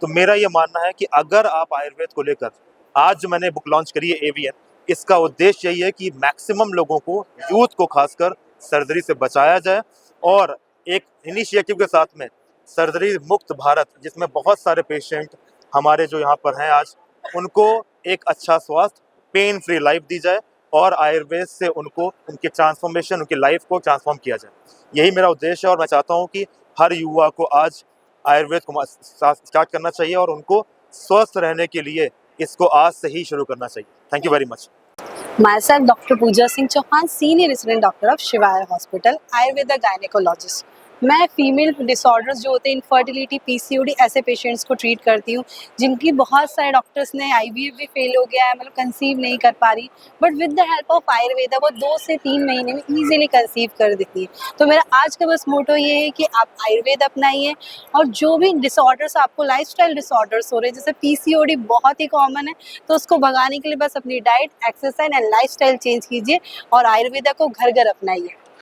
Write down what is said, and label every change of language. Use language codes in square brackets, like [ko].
[hi] तो मेरा ये मानना है कि अगर आप आयुर्वेद को लेकर, आज जो मैंने बुक लॉन्च करी है एवीएन, इसका उद्देश्य यही है कि मैक्सिमम लोगों को, यूथ को खासकर, सर्जरी से बचाया जाए, और एक इनिशिएटिव के साथ में सर्जरी मुक्त भारत, जिसमें बहुत सारे पेशेंट हमारे जो यहाँ पर हैं आज, उनको एक अच्छा स्वास्थ्य, पेन फ्री लाइफ दी जाए, और आयुर्वेद से उनको उनके ट्रांसफॉर्मेशन, उनकी लाइफ को ट्रांसफॉर्म किया जाए। यही मेरा उद्देश्य है, और मैं चाहता हूँ कि हर युवा को आज आयुर्वेद को स्टार्ट करना चाहिए और उनको स्वस्थ रहने के लिए इसको आज से ही शुरू करना चाहिए। [en] Thank you very much. Myself, Dr. Pooja Singh Chauhan, Senior Resident Doctor of Shivaya Hospital, Ayurveda Gynecologist. [hi] मैं फीमेल डिसऑर्डर्स जो होते हैं, इनफर्टिलिटी, पीसीओडी, ऐसे पेशेंट्स को ट्रीट करती हूँ जिनकी बहुत सारे डॉक्टर्स ने आईवीएफ भी फेल हो गया है, मतलब कंसीव नहीं कर पा रही, [en] but with the help of Ayurveda [hi] वो 2 से 3 महीने में इजीली कंसीव कर देती है। तो मेरा आज का बस मोटो ये है कि आप आयुर्वेद अपनाइए, और जो भी डिसऑर्डर्स आपको, लाइफस्टाइल डिसऑर्डर्स हो रहे हैं, जैसे पीसीओडी बहुत ही कॉमन है, तो उसको भगाने के लिए बस अपनी diet, exercise and lifestyle change कीजिए और आयुर्वेदा को घर घर अपनाइए।